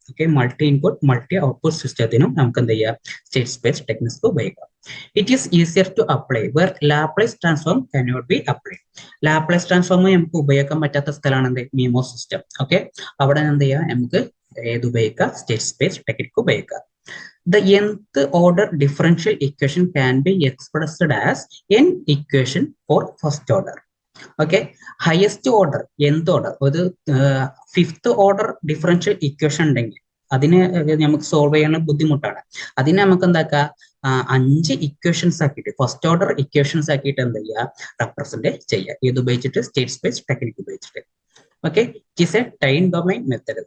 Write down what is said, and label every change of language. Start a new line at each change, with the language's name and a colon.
Malayalam: Okay, multi input multi output സിസ്റ്റത്തിനും നമുക്ക് എന്ത് ചെയ്യാം, സ്റ്റേറ്റ് സ്പേസ് ടെക്നിക്സ് ഉപയോഗിക്കാം.
English: It is easier to apply where Laplace transform cannot be apply.
Malayalam: Laplace transform നമുക്ക് ഉപയോഗിക്കാൻ പറ്റാത്ത സ്ഥലമാണ് എന്ത്, മീമോ സിസ്റ്റം. ഓക്കെ, അവിടെ എന്ത് ചെയ്യാം, നമുക്ക് ഏത് ഉപയോഗിക്കാം, സ്റ്റേറ്റ് സ്പേസ് ടെക്നിക് ഉപയോഗിക്കാം.
English: The nth order differential equation can be expressed as n equation for first order.
Malayalam: Okay, highest order nth order ഒരു 5th ഓർഡർ ഡിഫറൻഷ്യൽ ഇക്വേഷൻ ഉണ്ടെങ്കിൽ അതിനെ നമുക്ക് സോൾവ് ചെയ്യാൻ ബുദ്ധിമുട്ടാണ്. അതിനെ നമുക്ക് എന്താക്കാം, 5 ഇക്വേഷൻസ് ആക്കിയിട്ട് ഫസ്റ്റ് ഓർഡർ ഇക്വേഷൻസ് ആക്കിയിട്ട് എന്ത് ചെയ്യുക, റെപ്രസെന്റ് ചെയ്യുക. ഇത് ഉപയോഗിച്ചിട്ട് സ്റ്റേറ്റ് സ്പേസ് ടെക്നിക് ഉപയോഗിച്ചിട്ട്. Okay,
English: It is a time domain method.